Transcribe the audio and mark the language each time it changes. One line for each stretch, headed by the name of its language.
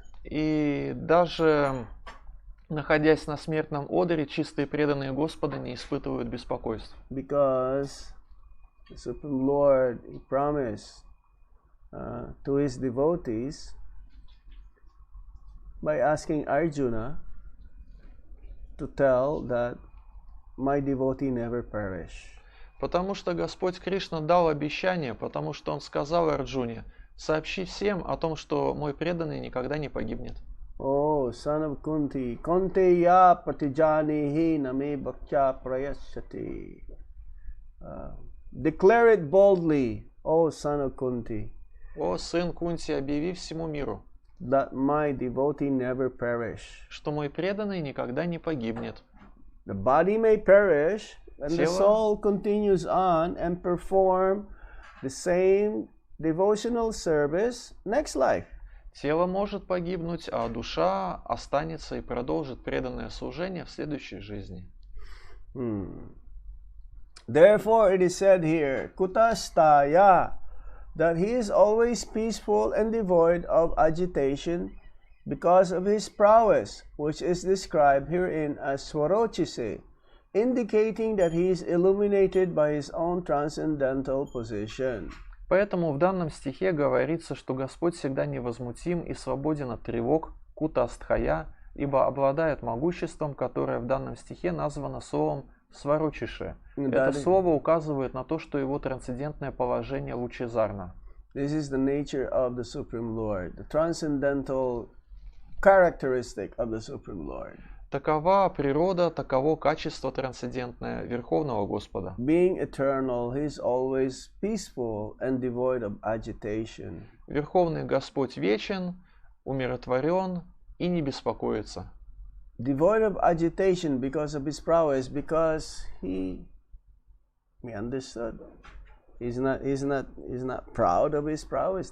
Russian: И даже находясь на смертном одре, чистые преданные Господа не испытывают беспокойств.
English: Because the Supreme Lord, He promised to His devotees by asking Arjuna to tell that my devotee never perish.
Russian: Потому что Господь Кришна дал обещание, потому что Он сказал Арджуне: сообщи всем о том, что мой преданный никогда не погибнет.
English: Oh, son of Kunti,
Sanskrit: Konteya pratijanihi name bhaktya prayasyati.
English: Declare it boldly, O son of Kunti.
Russian: О, сын Кунти, объяви всему миру,
English: that my devotee never perish.
Russian: что мой преданный никогда не погибнет.
English: The body may perish, and the
Russian: Тело.
English: soul continues on and perform the same devotional service next life.
Russian: Тело может погибнуть, а душа останется и продолжит преданное служение в следующей жизни.
English: Therefore, it is said here, Kutastaya, that he is always peaceful and devoid of agitation because of his prowess, which is described herein as Swarochise, indicating that he is illuminated by his own transcendental position.
Russian: Поэтому в данном стихе говорится, что Господь всегда невозмутим и свободен от тревог, кутастхая, ибо обладает могуществом, которое в данном стихе названо словом сварочише. Это слово указывает на то, что его трансцендентное положение лучезарно.
English: This is the nature of the Supreme Lord, the transcendental characteristic of the Supreme Lord.
Russian: Такова природа, таково качество трансцендентное Верховного Господа.
English: Being eternal, he is always peaceful and devoid of agitation.
Russian: Верховный Господь вечен, умиротворен и не беспокоится.
English: Devoid of agitation because of his prowess, because he understood. He's not proud of his prowess.